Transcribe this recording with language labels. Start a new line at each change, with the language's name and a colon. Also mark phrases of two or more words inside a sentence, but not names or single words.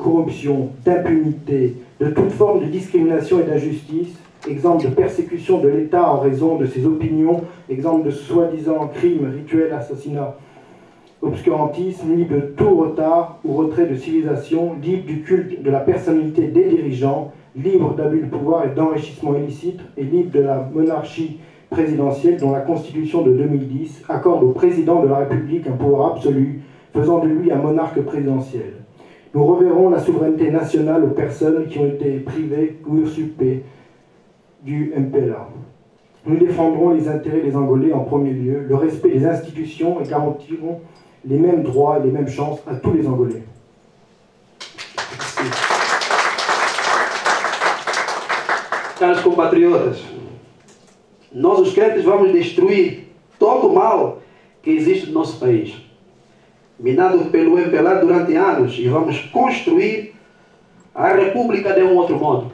French: corruption, d'impunité, de toute forme de discrimination et d'injustice, exemple de persécution de l'État en raison de ses opinions, exemple de soi-disant crimes, rituels, assassinats, obscurantisme, libre de tout retard ou retrait de civilisation, libre du culte de la personnalité des dirigeants, libre d'abus de pouvoir et d'enrichissement illicite, et libre de la monarchie présidentielle dont la Constitution de 2010 accorde au président de la République un pouvoir absolu, faisant de lui un monarque présidentiel. Nous reverrons la souveraineté nationale aux personnes qui ont été privées ou usurpées du MPLA. Nous défendrons les intérêts des Angolais en premier lieu, le respect des institutions et garantirons les mêmes droits et les mêmes chances à tous les Angolais.
Portuguese: Caros compatriotas, nós os crentes vamos destruir todo o mal que existe no nosso país, minado pelo MPLA durante anos, e vamos construir a República de um outro modo.